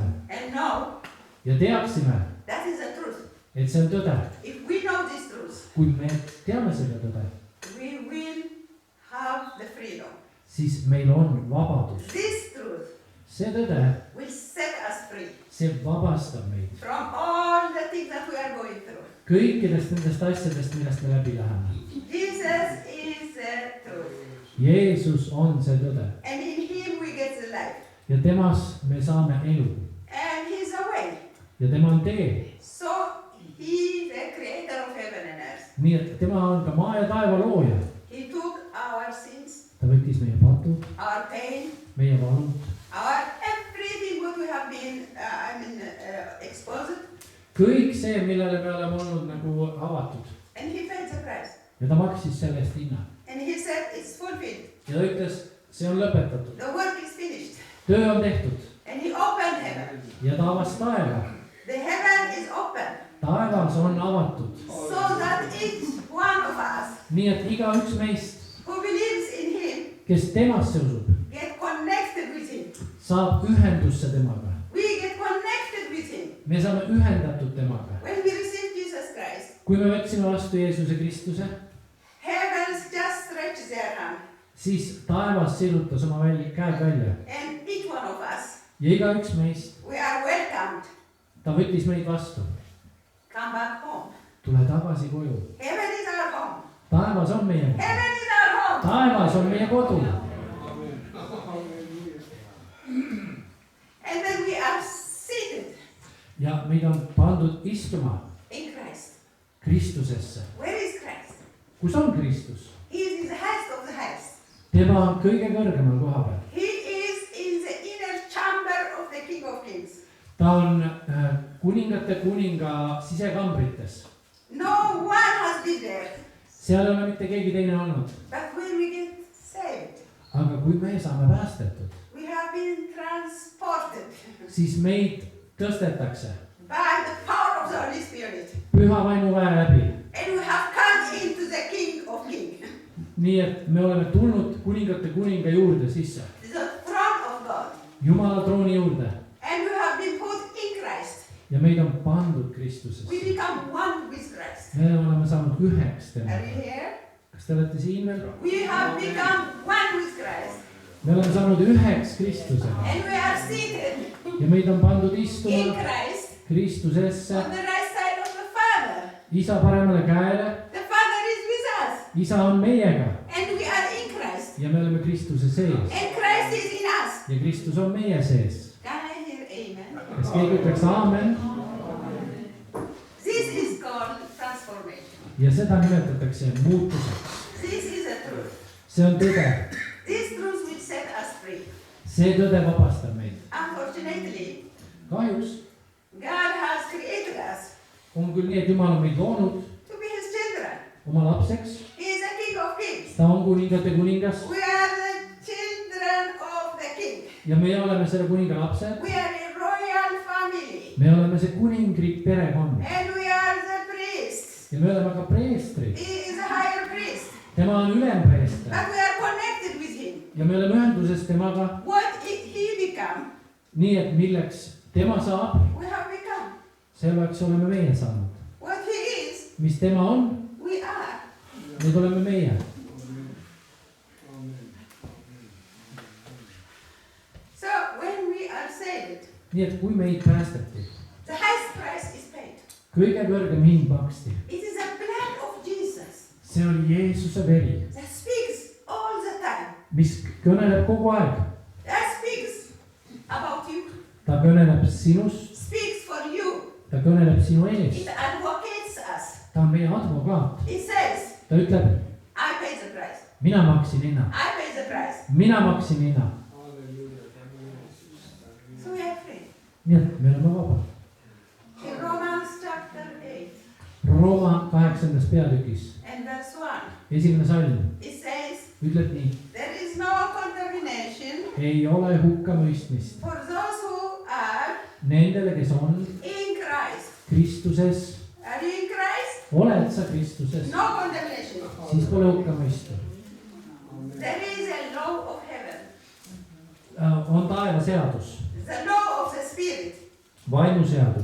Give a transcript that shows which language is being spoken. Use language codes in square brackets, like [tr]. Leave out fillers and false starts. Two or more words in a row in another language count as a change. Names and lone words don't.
[en] and know [et] ja teaksime, [en] that is the truth. [et] et see on tõde. [en] If we know this truth, [et] Kui me teame seda tõde, [en] we will have the freedom. [et] siis meil on vabadus. [en] This truth [et] See tõde, [en] will set us free [et] see vabastab meid [en] from all the things that we are going through. [et] kõikidest nendest asjadest, millest me läbi läheme. [en] Jesus is the truth. [et] Jeesus on see tõde [en] And in him we get the life. [et] ja temas me saame elu [en] And he's the way. [et] ja tema on tee. [en] So he, the creator of heaven and earth, [et] Nii et tema on ka maa ja taeva looja. [en] he took our sins, [et] Ta võttis meie patud, [en] our pain, [et] meie valud, [en] our everything what we have been, exposed, [et] kõik see, millele me oleme olnud nagu avatud. [en] and he paid the price. [et] Ja ta maksis selle eest hinna. [en] And he said, it's fulfilled. [et] Ja ta ütles, see on lõpetatud. [en] The work is finished. [et] Töö on tehtud. [en] And he opened heaven. [et] Ja ta avas taeva. [en] The heaven is open. [et] Taevas on avatud. [en] So that each one of us [et] Nii et igaüks meist, [en] who believes in him [et] kes temasse usub, [en] get connected with him. [et] saab ühendusse temaga. [en] We get connected with him. [et] Me saame ühendatud temaga. [en] When we receive Jesus Christ, [et] Kui me võtsime vastu Jeesuse Kristuse, [en] heavens just stretched their hand. [et] siis taevas sirutas oma käed välja. [en] And each one of us, [et] Ja igaüks meist, [en] we are welcomed. [et] ta võttis meid vastu. [en] Come back home. [et] Tule tagasi koju. [en] Heaven is our home. [et] Taevas on meie kodu. [en] Heaven is our home. [et] Taevas on meie kodu. [en] And then we are seated [et] Ja meid on pandud istuma [en] in Christ. [et] Kristusesse. [en] Where is Christ? [et] Kus on Kristus? [en] He is in the highest of the highest. [et] Tema on kõige kõrgemal koha peal. [en] He is in the inner chamber of the King of Kings. [et] Ta on kuningate kuninga sisekambrites. [en] No one has been there. [et] Seal ei ole mitte keegi teine olnud. [en] But when we get saved, [et] Aga kui me saame päästetud, [en] we have been transported [et] siis meid tõstetakse [en] by the power of the Holy Spirit. [et] püha vaimuväe läbi. [en] And we have come into the King of Kings, [et] Nii et me oleme tulnud kuningate kuninga juurde sisse. [en] the throne of God. [et] Jumala trooni juurde. [en] And we have been put in Christ. [et] Ja meid on pandud Kristusesse. [en] We become one with Christ. [et] Me oleme saanud üheks [en] Are [et] temaga. [en] you here? [et] Kas te olete siin veel? [en] We have become one with Christ. [et] Me oleme saanud üheks Kristusega. [en] And we are seated [et] Ja meid on pandud [en] in [et] istuma Christ Kristusesse. [en] on the right side of the Father. [et] Isa paremale käele. [en] The Father is with us. [et] Isa on meiega. [en] And we are in Christ. [et] Ja me oleme Kristuse sees. [en] And Christ is in us. [et] Ja Kristus on meie sees. [en] Can I hear amen? [et] Kas keegi ütleks aamen? [en] This is called transformation. [et] Ja seda nimetatakse muutuseks. [en] This is the truth. [et] See on tõde. [en] This truth will set us free. [et] See tõde vabastab meid. [en] Unfortunately, [et] Kahjuks [en] God has created us [et] on küll nii, et Jumal on meid loonud [en] to be his children. [et] oma lapseks. [en] He is the King of Kings. [et] Ta on kuningate kuningas. [en] We are the children of the King. [et] Ja me oleme selle kuninga lapsed. [en] We are a royal family. [et] Me oleme see kuningriik perekond. [en] And we are the priests. [et] Ja ja me oleme ka preestrid. [en] He is a higher priest. [et] Tema on ülempreester [en] But we are connected with him. [et] ja me oleme ühenduses temaga. [en] What he become, [et] Nii et milleks tema saab, [en] we have become. [et] selleks oleme meie saanud. [en] What he is, [et] Mis tema on, [en] we are. [et] need oleme meie. [en] So when we are saved, [et] Nii et kui meid päästeti, [en] the highest price is paid. [et] kõige kõrgem hind maksti. [en] It is the blood of Jesus [et] See oli Jeesuse veri, [en] that speaks all the time. [et] mis kõneleb kogu aeg. [en] That speaks about you, [et] Ta kõneleb sinust, [en] speaks for you. [et] ta kõneleb sinu [en] It [et] eest. [en] advocates us. [et] Ta on meie advokaat. [en] It says, [et] Ta ütleb, [en] I pay the price. [et] mina maksin hinna, [en] I pay the price. [et] mina maksin hinna. [en] So we are free. [et] Nii et me oleme vabad. [en] In Romans chapter 8 [et] Rooma 8. peatükis, [en] and verse 1, [et] 1. salm, [en] it says, [et] ütleb nii. [en] there is no condemnation [et] Ei ole hukkamõistmist [en] for those who are [et] nendele, kes on [en] in Christ. [et] Kristuses. [en] Are you in Christ? [et] Oled sa Kristuses, [en] No condemnation. [et] siis pole hukkamõistu. [en] There is a law of heaven, [et] On taevaseadus, [en] the law of the Spirit. [et] vaimuseadus